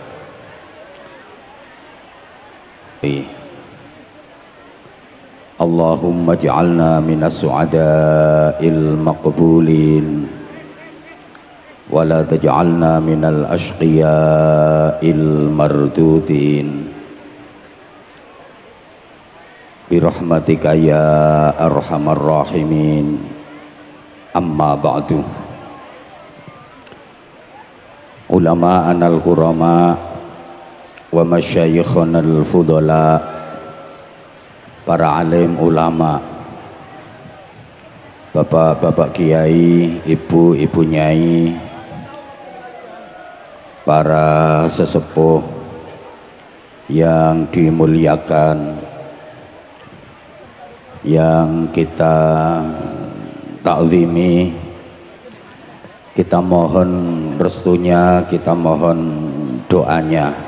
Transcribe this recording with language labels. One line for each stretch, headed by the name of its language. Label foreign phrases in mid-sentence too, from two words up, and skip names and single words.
Arabic: اللهم اجعلنا من السعداء المقبولين ولا تجعلنا من الأشقياء المردودين برحمتك يا أرحم الراحمين. أما بعد علماؤنا الكرام ومشايخنا الفضلاء,
Indonesian: para alim ulama, bapak-bapak kiai, ibu-ibu nyai, para sesepuh yang dimuliakan, yang kita taklimi, kita mohon restunya, kita mohon doanya.